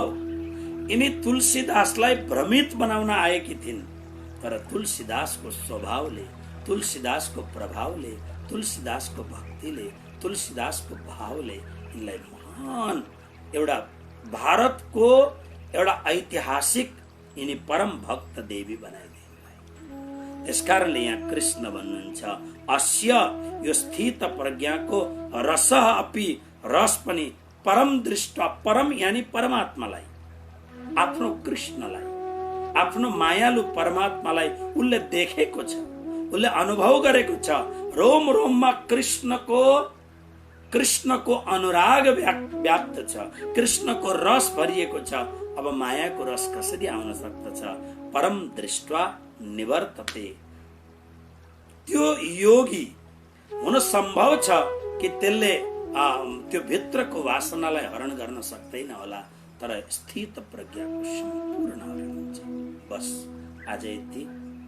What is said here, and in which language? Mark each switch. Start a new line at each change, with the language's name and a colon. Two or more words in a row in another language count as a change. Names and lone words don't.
Nepali: यिनी तुलसीदासलाई भ्रमित बनाउन आएकी थिइन्, तर तुलसीदासको स्वभावले, तुलसीदासको प्रभावले, तुलसीदासको भक्तिले, तुलसीदासको भावले यिनलाई महान एउटा भारतको एउटा ऐतिहासिक यिनी परम भक्त देवी बनाइदिनु। त्यसकारणले यहाँ कृष्ण भन्नुहुन्छ अस्य यो स्थित प्रज्ञाको
Sanskrit: रसः अपि,
Nepali: रस पनि परम दृष्टा, परम यानी परमात्मालाई, आफ्नो कृष्णलाई, आफ्नो मायालु परमात्मालाई उसले देखेको छ, उसले अनुभव गरेको छ। रोम रोममा कृष्णको अनुराग व्याप्त छ, कृष्णको रस भरिएको छ। अब मायाको रस कसरी आउन सक्दछ?
Sanskrit: परम दृष्ट्वा निवर्तते।
Nepali: त्यो योगी हुन सम्भव छ कि त्यसले त्यो भित्रको वासनालाई हरण गर्न सक्दैन होला, तर स्थित प्रज्ञाको सम्पूर्ण हरण हुन्छ। बस आज यति।